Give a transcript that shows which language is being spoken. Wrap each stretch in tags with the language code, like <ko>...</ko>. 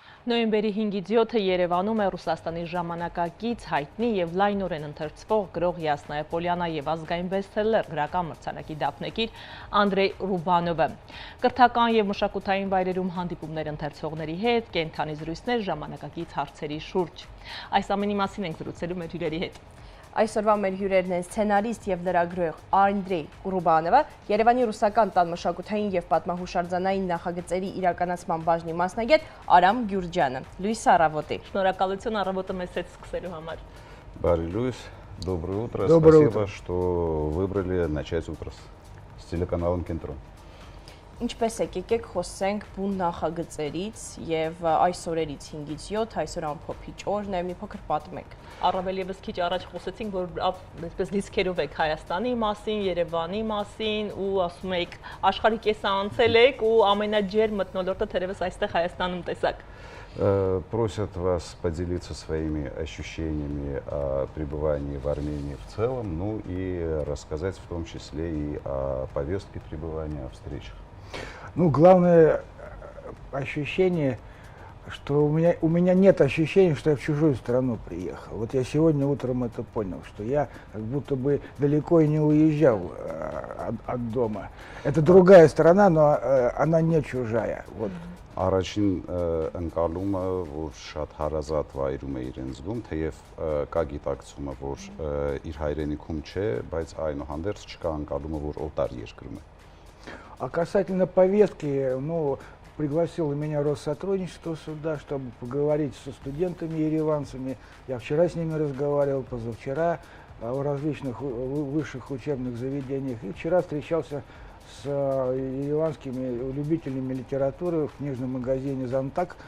<hy>Նոյեմբերի 5-ից 7-ը Երևանում է Ռուսաստանի ժամանակակից հայտնի և լայնորեն ընթերցվող գրող Յասնայա Պոլյանը և ազգային բեսթսելլեր գրական մրցանակի դափնեկիր Անդրեյ Ռուբանովը։ Կրթական և մշակութային վայրերում հանդիպումներ ընթերցողների հետ, կենդանի զրույցներ ժամանակակից հարցերի շուրջ։ Այս ամենի մասին ենք զրուցելու մեր հյուրերի հետ։ Այսօրվա մեր հյուրերն են սցենարիստ և լրագրող Անդրեյ Ռուբանովը, Երևանի ռուսական տան մշակութային և պատմահուշարձանային նախագծերի իրականացման բաժնի մասնագետ Արամ Գյուրջյանը։ Լույս առավոտի։ Շնորհակալություն առավոտը մեզ հետ սկսելու համար։ Բարի լույս,</hy> <ru>доброе утро, спасибо, что выбрали начать утро с телеканалом Кентрон.</ru> <hy>Ինչպես եկեք խոսենք բուն նախագծերից և այս օրերից 5-ից 7, այսօր ամփոփիչ օրն է, մի փոքր պատմեք։ Առավել ևս քիչ առաջ խոսեցինք, որ այսպես դիսկերով եք Հայաստանի մասին, Երևանի մասին ու ասում եք աշխարհի կեսը անցել եք ու ամենաջեր մթնոլորտը թերևս այստեղ Հայաստանում տեսակ։</hy> <ru>Просят вас поделиться своими ощущениями о пребывании в Армении в целом, ну и рассказать в том числе и о повестке пребывания, о встречах. Ну, главное ощущение, что у меня нет ощущения, что я в чужую страну приехал. Вот я сегодня утром это понял, что я как будто бы далеко и не уезжал от дома. Это другая страна, но она не чужая. Вот.</ru> <hy>Առաջին ընկալումը, որ շատ հարազատ վայրում է իրեն զգում, թեև կա գիտակցումը, որ իր հայրենիքում չէ, բայց այնուհանդերձ չկա ընկալումը, որ օտար երկրում է։</hy> <ru>А касательно повестки, ну, пригласило меня Россотрудничество сюда, чтобы поговорить со студентами ереванцами. Я вчера с ними разговаривал, позавчера в различных высших учебных заведениях. И вчера встречался с ереванскими любителями литературы в книжном магазине «Зангак».</ru>